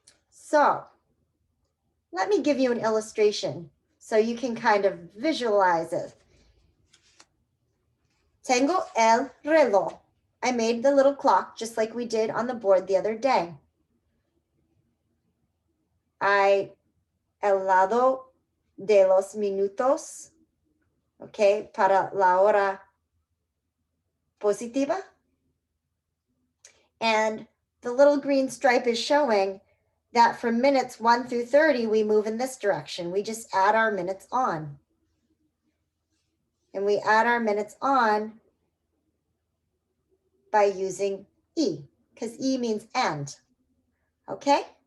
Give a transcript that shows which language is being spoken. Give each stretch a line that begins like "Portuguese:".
English: So let me give you an illustration so you can kind of visualize it.
Spanish: Tengo el reloj.
English: I made the little clock just like we did on the board the other day.
Spanish: I el lado de los minutos, okay, para la hora positiva.
English: And the little green stripe is showing that from minutes 1 through 30, we move in this direction. We just add our minutes on. And we add our minutes on by using E, because E means and. Okay?